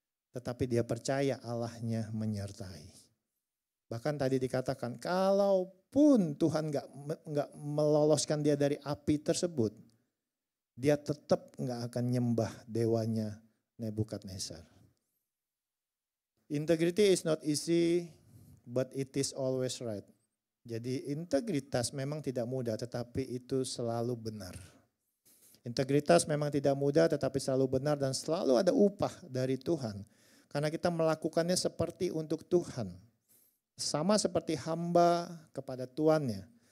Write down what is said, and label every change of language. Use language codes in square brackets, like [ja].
[id] Tetapi dia percaya Allahnya menyertai. Bahkan tadi dikatakan, kalaupun Tuhan nggak meloloskan dia dari api tersebut, dia tetap nggak akan nyembah dewanya Nebukadnezar. [en] Integrity is not easy, but it is always right. [id] Jadi integritas memang tidak mudah, tetapi itu selalu benar. Integritas memang tidak mudah, tetapi selalu benar dan selalu ada upah dari Tuhan. Karena kita melakukannya seperti untuk Tuhan. Sama seperti hamba kepada tuannya.